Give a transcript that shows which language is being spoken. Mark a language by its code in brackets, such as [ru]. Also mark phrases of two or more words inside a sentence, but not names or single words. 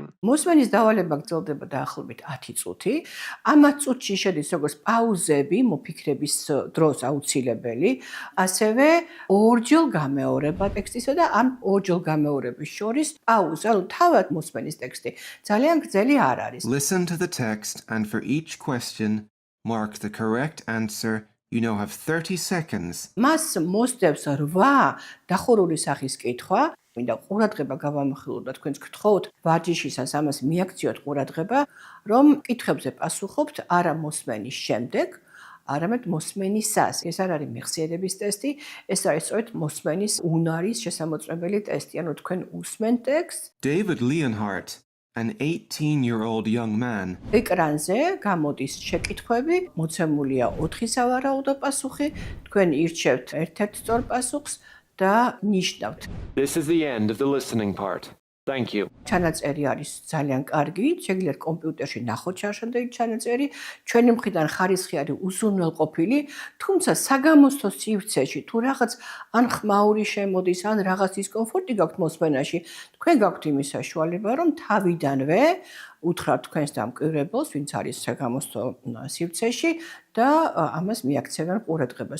[ka] მოსმენის დავალება გრძელდება დაახლოებით 10 წუთი. ამათ წუთში შედის როგორც პაუზები, მოფიქრების დროს აუცილებელი, ასევე ორჯერ გამეორება ტექსტისა და ამ ორჯერ გამეორების შორის პაუზა, რომ თავად მოსმენის ტექსტი ძალიან გრძელი არ არის. [en] Listen to the text and for each question mark the correct answer. You now have 30 seconds. [ka] მას მოსდევს 8 დახურული სახის კითხვა. მინდა ყურადღება გავამახვილოთ და თქვენს გთხოვთ ვარჯიშისას ამას მიაქციოთ ყურადღება, რომ კითხვებზე პასუხობთ არა მოსმენის შემდეგ, არამედ მოსმენისას. ეს არ არის მეხსიერების ტესტი, ეს არის სწორედ მოსმენის უნარის შესამოწმებელი ტესტი, ანუ თქვენ უსმენთ ტექსტს. [en] David Leonhardt, an 18-year-old young man. [ka] ეკრანზე გამოდის შეკითხვები, მოცემულია 4 სავარაუდო პასუხი, თქვენ ირჩევთ ერთ-ერთ სწორ პასუხს და ნიშნავთ. [en] This is the end of the listening part. Thank you. [ka] ჩანაწერი არის ძალიან კარგი, შეგიძლიათ კომპიუტერში ნახოთ ჩარჩენილი ჩანაწერი. ჩვენი მხრიდან ხარისხი არის უზრუნველყოფილი, თუმცა საგამოცდო სივრცეში თუ რაღაც ან ხმაური შემოდის, ან რაღაც დისკომფორტი გაქვთ მოსმენაში, თქვენ გაქვთ იმის საშუალება, რომ თავიდანვე უთხრათ თქვენს დამკვირვებელს, ვინც არის საგამოცდო სივრცეში და ამას მიაქცევენ ყურადღებას.